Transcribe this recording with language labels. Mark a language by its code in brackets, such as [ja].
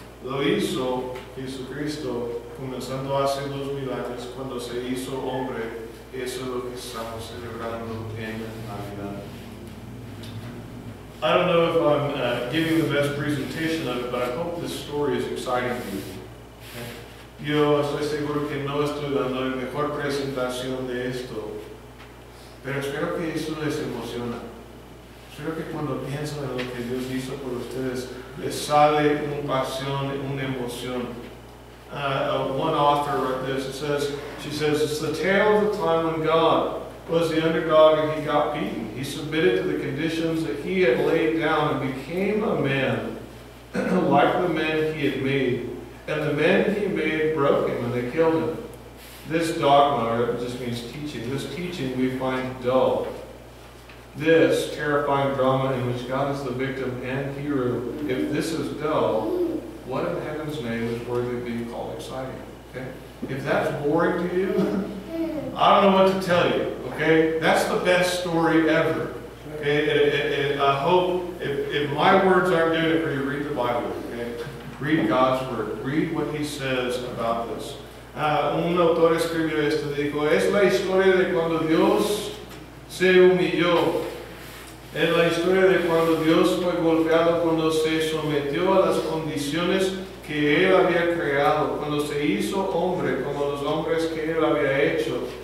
[es] Lo hizo Jesucristo comenzando a hacer los milagros cuando se hizo hombre. Eso es lo que estamos celebrando en Navidad. [en] I don't know if I'm giving the best presentation of it, but I hope this story is exciting to you. [es] Yo estoy seguro que no estoy dando la mejor presentación de esto, pero espero que eso les emociona. Espero que cuando piensan en lo que Dios hizo por ustedes, les sale una pasión, una emoción. [en] One author wrote this. She says, it's the tale of the time when God was the underdog and he got beaten. He submitted to the conditions that he had laid down and became a man, like the men he had made. And the men he made broke him and they killed him. This dogma, or it just means teaching, this teaching we find dull. This terrifying drama in which God is the victim and hero, if this is dull, what in heaven's name is worthy of being called exciting? Okay? If that's boring to you, I don't know what to tell you. Okay? That's the best story ever. Okay? I hope if my words aren't doing it for you, read the Bible. Okay? Read God's Word. Read what He says about this. [es] Un autor escribió esto, dijo, es la historia de cuando Dios se humilló. Es la historia de cuando Dios fue golpeado, cuando se sometió a las condiciones que Él había creado, cuando se hizo hombre como los hombres que Él había hecho.